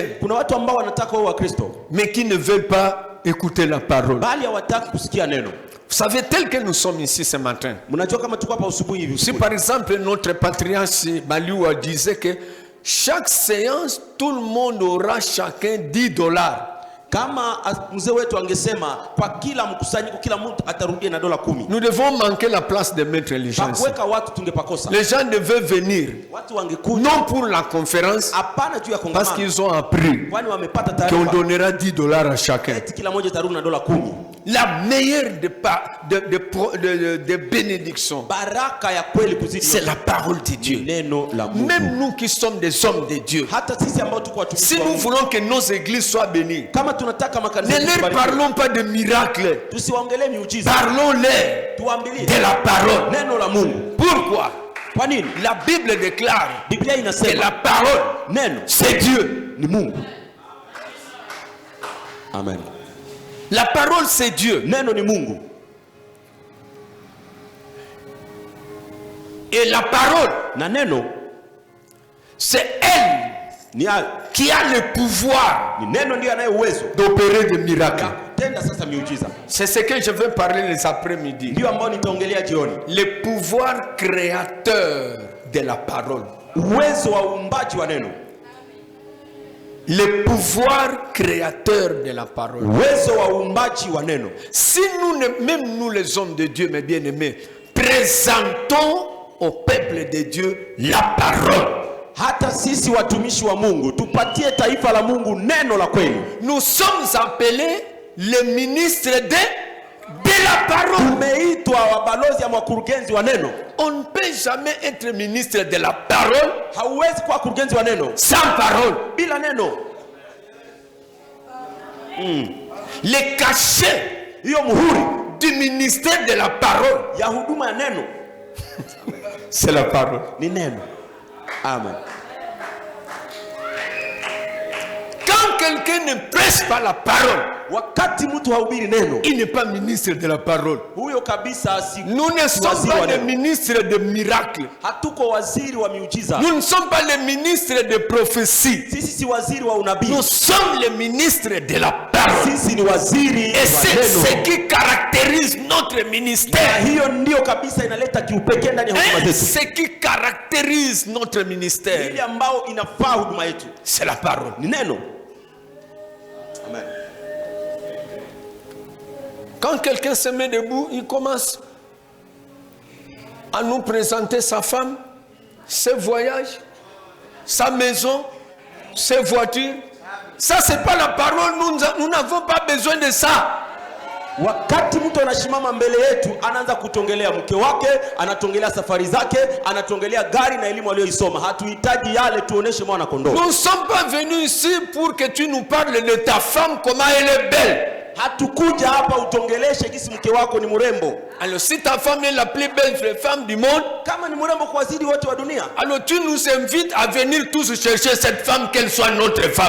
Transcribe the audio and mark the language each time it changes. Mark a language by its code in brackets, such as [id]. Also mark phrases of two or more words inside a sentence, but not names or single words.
[sw] Kuna watu ambao wanataka wawe Wakristo, [fr] mais qui ne veulent pas écouter la parole. [sw] bali hawataki kusikia neno. [fr] Vous savez, tel que nous sommes ici ce matin, [sw] Mnajua kama tuko hapa usubuhi hivi, si usubuhi. [fr] par exemple notre patriarche Baliwa disait que chaque séance, tout le monde aura chacun $10. [sw] Kama mzee wetu angesema kwa kila mkusanyiko kila mtu atarudia na dola 10, [fr] Nous devons manquer la place de mettre les gens ici. [sw] pakuweka watu tungepakosa. [fr] Les gens devaient venir, [sw] Watu wangekuja [fr] non pour la conférence, [sw] hapana juu ya [fr] parce [sw] kongamano, [fr] qu'ils ont appris [sw] kwani wamepata [fr] qu'on [sw] taarifa [fr] donnera $10 à chacun. [sw] eti kila mmoja atarudi na dola 10. [fr] La meilleure de bénédiction, [sw] Baraka ya kweli kuzidi [fr] c'est [sw] yote [fr] la parole de [sw] ni [fr] Dieu. [sw] neno la Mungu. [fr] Même nous qui sommes des hommes de Dieu, [sw] Hata sisi ambao tuko watumishi [fr] si [sw] wa [fr] nous [sw] Mungu, [fr] voulons que nos églises soient bénies, [sw] kama tunataka makanisa [fr] ne leur [sw] yetu yabarikiwe, [fr] parlons pas de miracles, [sw] tusiwaongelee miujiza, [fr] parlons-leur [sw] tuwaambilie [fr] de la parole. [sw] neno la Mungu. [fr] Pourquoi? [sw] Kwa nini? [fr] La Bible déclare [sw] Biblia [fr] que [sw] inasema [fr] la parole, [sw] neno [fr] c'est Dieu. [sw] ni Mungu. Amen. [fr] La parole, c'est Dieu. [sw] Neno ni Mungu. [fr] Et la parole, [sw] Na neno [fr] c'est elle qui a le pouvoir [sw] ni neno ndio anayo uwezo [fr] d'opérer des miracles. [sw] ya kutenda sasa miujiza. [fr] C'est ce que je vais parler les après-midi. [sw] Ndio ambao nitaongelea jioni. [fr] Le pouvoir créateur de la parole. [sw] Uwezo wa uumbaji wa neno. [fr] Le pouvoir créateur de la parole. [sw] Uwezo wa uumbaji wa neno. [fr] Si même nous les hommes de Dieu, mes bien-aimés, présentons au peuple de Dieu la parole. [sw] Hata sisi watumishi wa Mungu tupatie taifa la Mungu neno la kweli. [fr] Nous sommes appelés les ministres de la parole. [sw] Tumeitwa wabalozi ama wakurugenzi wa neno. [fr] On ne peut jamais être ministre de la parole. [sw] Hauwezi kuwa kurugenzi wa neno [fr] sans parole. [sw] bila neno. [fr] Le cachet [sw] Hiyo muhuri [fr] du ministère de la parole, [sw] ya huduma ya neno [fr] c'est la parole. [sw] ni neno. Amen. [fr] Quand quelqu'un ne prêche pas la parole, [sw] Wakati mtu hahubiri neno, [fr] il n'est pas ministre de la parole. [sw] huyo kabisa si [fr] Nous ne sommes [sw] waziri [fr] pas [sw] wa [fr] des [sw] neno. [fr] ministres de miracles. [sw] Hatuko waziri wa miujiza. [fr] Nous ne sommes pas les ministres de prophétie. [sw] Sisi si waziri wa unabii. [fr] Nous sommes les ministres de la parole. [sw] Sisi ni waziri [fr] Et [sw] wa [fr] c'est ce [sw] neno. [fr] qui caractérise notre [sw] Na [fr] ministère. [sw] hiyo ndio kabisa inaleta kiupekee ndani ya huduma zetu. [fr] Ce qui caractérise notre ministère, [sw] Ile ambao inafaa huduma yetu [fr] c'est la parole. [sw] ni neno. Amen. [fr] Quand quelqu'un se met debout, il commence à nous présenter sa femme, ses voyages, sa maison, ses voitures. Ça, c'est pas la parole. Nous n'avons pas besoin de ça. [sw] Wakati mtu anashimama mbele yetu anaanza kutongelea mke wake, anatongelea safari zake, anatongelea gari na elimu aliyoisoma. Hatuhitaji yale, tuoneshe mwana kondoo. [fr] Nous ne sommes pas venus ici pour que tu nous parles de ta femme, comment elle est belle. [sw] Hatukuja hapa utongeleshe kisi mke wako ni mrembo. [fr] Alors si ta femme est la plus belle femme du monde, [sw] Kama ni mrembo kwa wazidi wote wa dunia, [fr] alors tu nous invites à venir tous chercher cette femme, qu'elle soit notre femme.